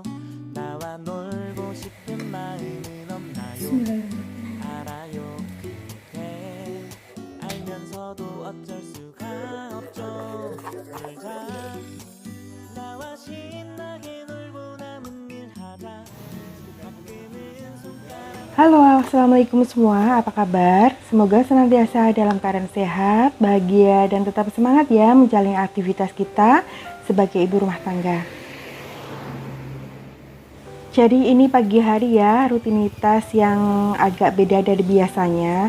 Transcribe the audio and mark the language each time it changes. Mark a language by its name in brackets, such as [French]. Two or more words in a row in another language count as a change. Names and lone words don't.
[Korean] 나와 놀고 싶은 마음은 없나요? 알아요. 그대 알면서도 어쩔 수가 없죠. 놀자. 나와 신나게 놀고 남은 일 하자. 가끔은 손가락. [Indonesian] Halo, assalamualaikum semua. Apa kabar? Semoga senantiasa dalam keadaan sehat, bahagia, dan tetap semangat ya menjalani aktivitas kita sebagai ibu rumah tangga. Jadi ini pagi hari ya, rutinitas yang agak beda dari biasanya.